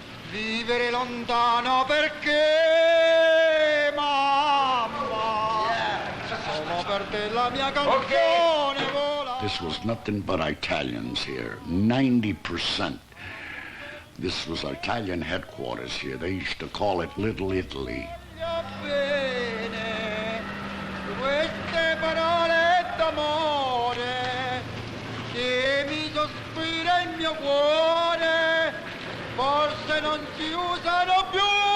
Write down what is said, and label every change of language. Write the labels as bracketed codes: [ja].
[it] Vivere lontano perché, mamma, solo per te la mia canzone vola. [en] This was nothing but Italians here, 90%. This was Italian headquarters here. They used to call it Little Italy. [it] Bene, queste parole d'amore che mi sospira il mio cuore, forse non si usano più.